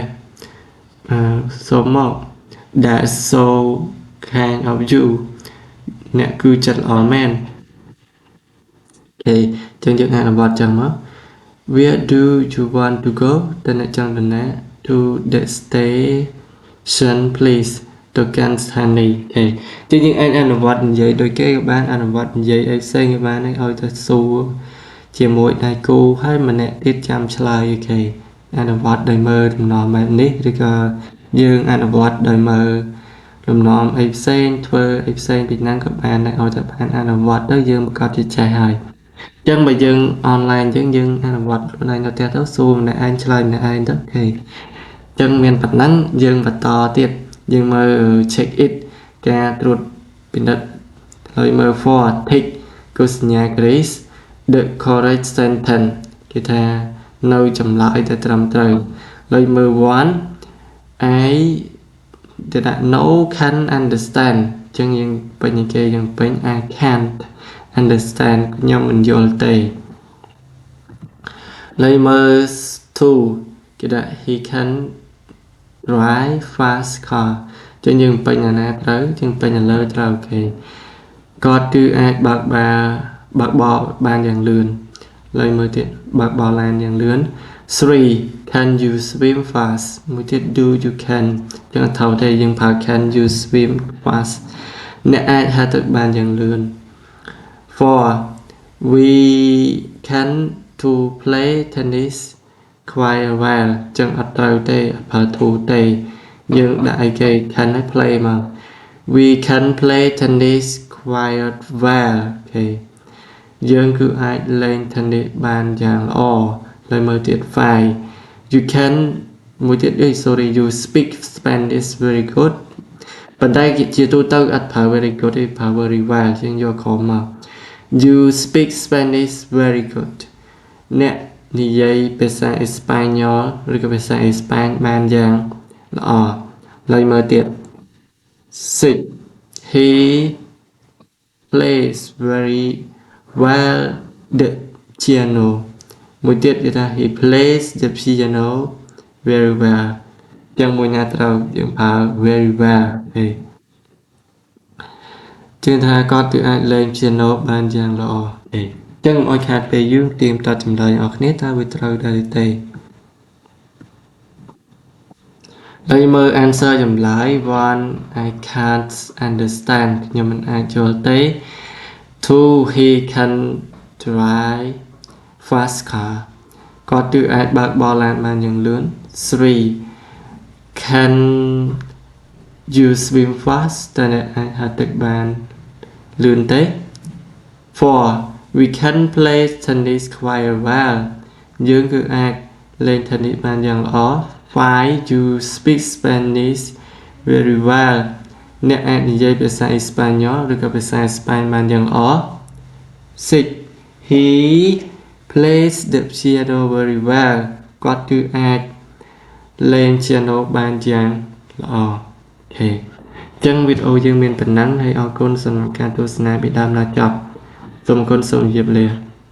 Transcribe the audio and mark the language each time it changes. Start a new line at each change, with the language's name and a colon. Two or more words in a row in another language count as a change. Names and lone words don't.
Khmer: សូមមក
English: that's so kind of you
Khmer: អ្នកគឺចិត្តល្អមែន okay ចឹងយើងអានបទចឹងមក
English: where do you want to go
Khmer: តើអ្នកចង់ទៅណា
English: to the station please
Khmer: ទៅកាន់ស្ថានីយ៍ okay ចឹងយើងអាច អនុវត្តនិយាយដូចគេក៏បានអនុវត្តនិយាយអីផ្សេងក៏បានឲ្យទៅសួរជាមួយដៃគូហើយម្នាក់ទៀតចាំឆ្លើយ okay អនុវត្តដោយមើល ដំណំបែបនេះឬក៏យើងអនុវត្តដោយមើលដំណំអីផ្សេងធ្វើអីផ្សេងពីហ្នឹងក៏ បានដែរឲ្យតែបានអនុវត្តទៅយើងប្រកាសជាចេះហើយអញ្ចឹងបើយើងអនឡាញអញ្ចឹងយើងអនុវត្តខ្លួនឯងទៅផ្ទះទៅសួរម្នាក់ឯងឆ្លើយម្នាក់ឯងទៅអូខេអញ្ចឹងមានប៉ុណ្ណឹងយើងបន្តទៀតយើងមើល
English: check it
Khmer: ការត្រួតពិនិត្យហើយមើល
English: for tick
Khmer: គឺសញ្ញា
English: grace the correct sentence
Khmer: គេថានៅចម្លើយទៅត្រឹមត្រូវហើយមើល
English: one I did not know can understand
Khmer: ចឹងយើងពេញគេយើងពេញ
English: I can't understand
Khmer: ខ្ញុំមិនយល់ទេ Lemurs 2 គេដាក់
English: he can drive fast car
Khmer: ចឹងយើងពេញអាណាត្រូវយើងពេញឥឡូវត្រូវអូខេគាត់គឺអាចបើកបរបានយ៉ាងលឿនឡើយមើលទៀតបើកបរឡានយ៉ាងលឿន 3
English: can you swim fast
Khmer: មួយទៀត
English: do you can
Khmer: ចឹងអត់ថោទេយើងប្រើ
English: can you swim fast
Khmer: អ្នកអាចហាត់ទឹកបានយ៉ាងលឿន 4
English: we can to play tennis quite well
Khmer: ចឹងអត់ត្រូវទេអត់ប្រើ to ទេយើងដាក់អីគេ can ឲ្យ play មក
English: we can play tennis quite well
Khmer: អូខេយើងគឺអាចលេង tennis បានយ៉ាងល្អហើយមើលទៀត 5
English: you can
Khmer: មួយទៀត
English: you speak Spanish very good
Khmer: ប៉ុន្តែជាទូទៅអត់ប្រើ
English: very good
Khmer: ទេប្រើ
English: very well
Khmer: ជាងយកក្រុមមក
English: you speak Spanish very good
Khmer: អ្នកនិយាយភាសាអេស្ប៉ាញ៉ុលឬក៏ភាសាអេស្ប៉ាញបានយ៉ាងល្អហើយមើលទៀត 6
English: he plays very well the piano
Khmer: មួយទៀតគេថា
English: he plays the piano very well
Khmer: ទាំងមួយណាត្រូវយើងប្រើ
English: very well
Khmer: ទេជាងថាគាត់គឺអាចលេង piano បានយ៉ាងល្អទេចឹងឲ្យខាតពេលយើងត្រៀមតបចម្លើយអរគ្នាតើវាត្រូវដែរទេ ហើយមើល answer ចម្លើយ
English: one I can't understand
Khmer: ខ្ញុំមិនអាចយល់ទេ 2
English: he can drive fast car
Khmer: គាត់គឺអាចបើកបរឡានបានយ៉ាងលឿន 3
English: can you swim fast
Khmer: តើអ្នកអាចហាត់ទឹកបានលឿនទេ 4
English: we can play tennis quite well
Khmer: យើងគឺអាចលេង tennis បានយ៉ាងល្អ 5
English: you speak Spanish very well
Khmer: អ្នកអាចនិយាយភាសាអេស្ប៉ាញ៉ុលឬក៏ភាសាអេស្ប៉ាញបានយ៉ាងល្អ 6
English: he plays the piano very well
Khmer: គាត់គឺអាចលេង piano បានយ៉ាងល្អអូខេចឹងវីដេអូយើងមានប៉ុណ្ណឹងហើយអរគុណសម្រាប់ការទស្សនាពីដើមដល់ចប់សូមអរគុណសូមជម្រាបលា